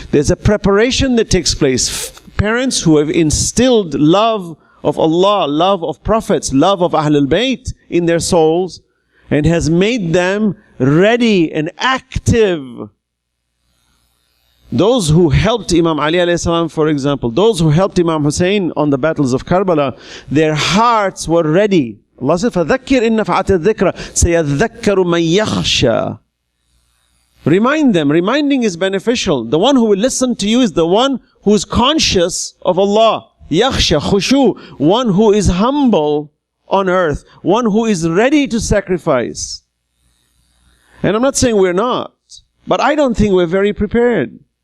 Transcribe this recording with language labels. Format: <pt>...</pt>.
<en>There's a preparation that takes place. Parents who have instilled love of Allah, love of prophets, love of Ahlul Bayt in their souls, and has made them ready and active. Those who helped Imam Ali alayhi salam, for example, those who helped Imam Hussein on the battles of Karbala, their hearts were ready. Allah said,</en> <ar>فَذَكِّرْ إِن نَفَعَتِ الذِّكْرَ سَيَذَّكَّرُ مَن يَخْشَى.</ar> <en>Remind them. Reminding is beneficial. The one who will listen to you is the one who is conscious of Allah. Yakhsha, khushu. One who is humble on earth. One who is ready to sacrifice. And I'm not saying we're not. But I don't think we're very prepared.</en>